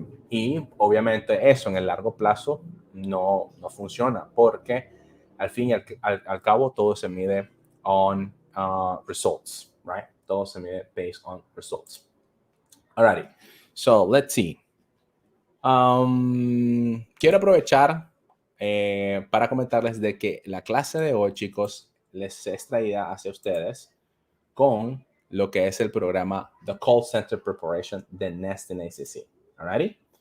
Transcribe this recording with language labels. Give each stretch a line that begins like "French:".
Spanish: Y obviamente eso en el largo plazo no funciona porque al fin y al cabo todo se mide
English: on results, right?
Spanish: Todo se mide
English: based on results. Alrighty, so let's see.
Spanish: Quiero aprovechar para comentarles de que la clase de hoy, chicos, les es traída hacia ustedes con lo que es el programa The Call Center Preparation de Nesting ACC.
English: Alrighty.